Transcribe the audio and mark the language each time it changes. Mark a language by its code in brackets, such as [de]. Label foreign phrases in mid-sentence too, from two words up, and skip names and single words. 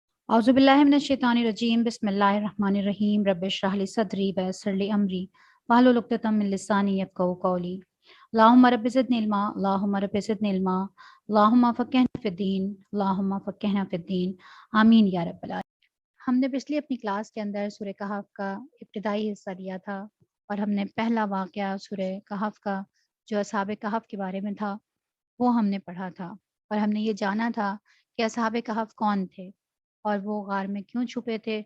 [ar] أعوذ بالله من الشيطان الرجيم بسم الله الرحمن الرحيم رب اشرح لي صدري ويسر لي أمري واحلل عقدة من لساني يفقهوا قولي اللهم رب زدني علما اللهم رب زدني علما اللهم فقهنا في الدين اللهم فقهنا في الدين آمين يا رب العالمين. [ur] ہم نے پچھلی اپنی کلاس کے اندر سورہ کہف کا ابتدائی حصہ لیا تھا اور ہم نے پہلا واقعہ سورہ کہف کا جو اصحاب کہف کے بارے میں تھا وہ ہم نے پڑھا تھا اور ہم نے یہ جانا تھا کہ اصحاب کہف کون تھے اور وہ غار میں کیوں چھپے تھے.